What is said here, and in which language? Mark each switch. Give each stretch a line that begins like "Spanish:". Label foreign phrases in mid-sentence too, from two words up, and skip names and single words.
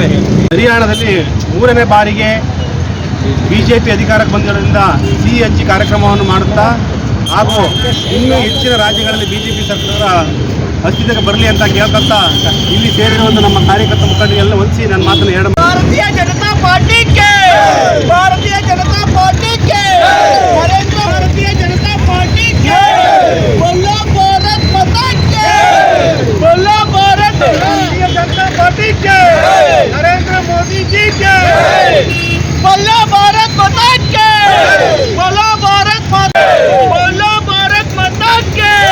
Kannada: ಹರಿಯಾಣದಲ್ಲಿ 3ನೇ ಬಾರಿಗೆ ಬಿಜೆಪಿ ಅಧಿಕಾರಕ್ಕೆ ಬಂದಿರೋದ್ರಿಂದ ಸಿಹಿ ಹಂಚಿ ಕಾರ್ಯಕ್ರಮವನ್ನು ಮಾಡುತ್ತಾ ಹಾಗೂ ಇನ್ನೂ ಹೆಚ್ಚಿನ ರಾಜ್ಯಗಳಲ್ಲಿ ಬಿಜೆಪಿ ಸರ್ಕಾರ ಅಸ್ತಿತ್ವಕ್ಕೆ ಬರಲಿ ಅಂತ ಕೇಳ್ಕೊಂತ ಇಲ್ಲಿ ಸೇರಿರುವಂಥ ನಮ್ಮ ಕಾರ್ಯಕರ್ತ ಮುಖಂಡರಿಗೆಲ್ಲ ಹೊಂದಿಸಿ ನನ್ನ ಮಾತನ್ನು ಹೇಳ. ಭಾರತೀಯ ಜನತಾ ಪಾರ್ಟಿಗೆ, ಭಾರತೀಯ ಜನತಾ ಪಾರ್ಟಿಗೆ, ಭಾರತೀಯ ಜನತಾ ಪಾರ್ಟಿಗೆ,
Hindi: बोलो भारत माता के, बोलो भारत जनता पार्टी के, नरेंद्र मोदी जी के, बोलो भारत माता के, बोलो भारत माता, बोलो भारत माता के,